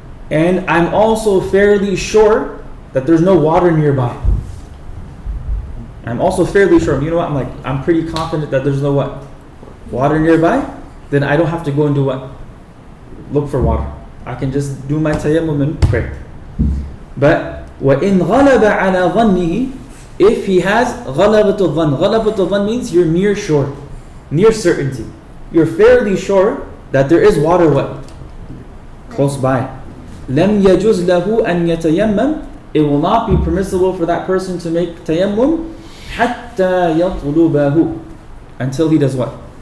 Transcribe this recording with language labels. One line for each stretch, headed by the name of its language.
English: And I'm also fairly sure that there's no water nearby. I'm also fairly sure, you know what, I'm pretty confident that there's no what? Water nearby. Then I don't have to go and do what? Look for water. I can just do my tayammum and pray. But
Arabic: وَإِنْ غَلَبَ عَلَى ظَنِّهِ,
English: if he has
Arabic: غَلَبَةُ الظَّنِّ. غَلَبَةُ الظَّنِّ
English: means you're near sure, near certainty. You're fairly sure that there is water what? Close by.
Arabic: لَمْ يَجُزْ لَهُ أَنْ يَتَيَمَّمْ.
English: It will not be permissible for that person to make tayammum
Arabic: حَتَّى يَطْلُبَهُ,
English: until he does what?